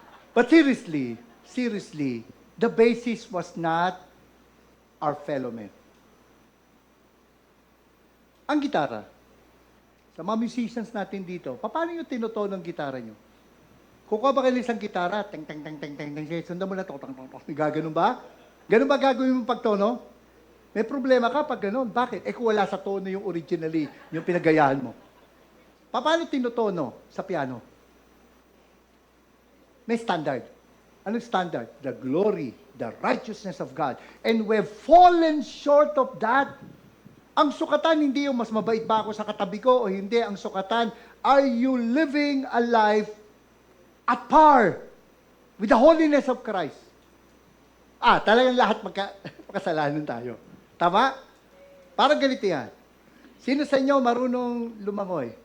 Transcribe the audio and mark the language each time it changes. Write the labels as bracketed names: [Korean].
[English] But seriously, the basis was not our fellow men. [Filipino] Ang gitara, sa mga musicians natin dito, paano nyo tinutono ng gitara nyo? Kukuha ba kayo isang gitara? Teng, teng, teng, teng, teng, teng, sundan mo na to, teng, teng, teng. Gaganon ba? Ganon ba gagawin mong pagtono? May problema ka pag ganon. Bakit? Kung wala sa tono yung originally, yung pinagayahan mo. Paano tinutono sa piano? May standard. Anong standard? [English] The glory, the righteousness of God. And we've fallen short of that. [Filipino] Ang sukatan, hindi yung mas mabait ba ako sa katabi ko o hindi. Ang sukatan, [English] are you living a life at par with the holiness of Christ? [Filipino] Talagang lahat magkasalanan tayo. Tama? Parang ganito yan. Sino sa inyo marunong lumangoy?